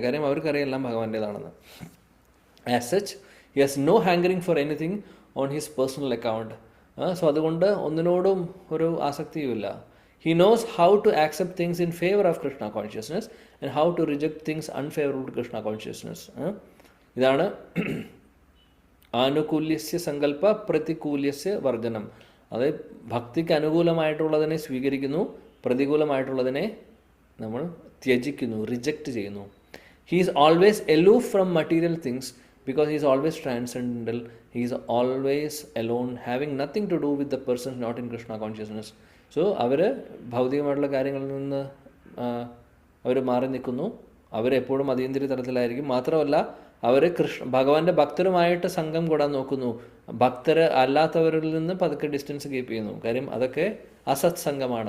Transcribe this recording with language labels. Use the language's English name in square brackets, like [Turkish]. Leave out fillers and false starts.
[Malayalam] കാര്യം അവർക്കറിയാം എല്ലാം ഭഗവാന്റേതാണെന്ന്. [English] As such he has no hankering for anything on his personal account. [Malayalam] So അതുകൊണ്ട് ഒന്നിനോടും ഒരു ആസക്തിയുമില്ല. [English] He knows how to accept things in favor of Krishna consciousness and how to reject things unfavorable to Krishna consciousness. [Sanskrit] ഇതാണ് ആനുകൂല്യസ്യ സങ്കല്പ പ്രതികൂല്യസ്യ വർജനം. [Malayalam] അതായത് ഭക്തിക്ക് അനുകൂലമായിട്ടുള്ളതിനെ സ്വീകരിക്കുന്നു, പ്രതികൂലമായിട്ടുള്ളതിനെ നമ്മൾ ത്യജിക്കുന്നു, reject ചെയ്യുന്നു. [English] He is always aloof from material things because he is always transcendental. He is always alone, having nothing to do with the person not in Krishna consciousness. [Malayalam] So അവർ ഭൗതികമായിട്ടുള്ള കാര്യങ്ങളിൽ നിന്ന് അവർ മാറി നിൽക്കുന്നു. അവരെപ്പോഴും അതീന്ദ്രിയ തലത്തിലായിരിക്കും. മാത്രമല്ല അവർ ഭഗവാന്റെ ഭക്തരുമായിട്ട് സംഘം കൂടാൻ നോക്കുന്നു. ഭക്തർ അല്ലാത്തവരിൽ നിന്ന് പതുക്കെ ഡിസ്റ്റൻസ് കീപ്പ് ചെയ്യുന്നു. കാര്യം അതൊക്കെ അസത് സംഘമാണ്.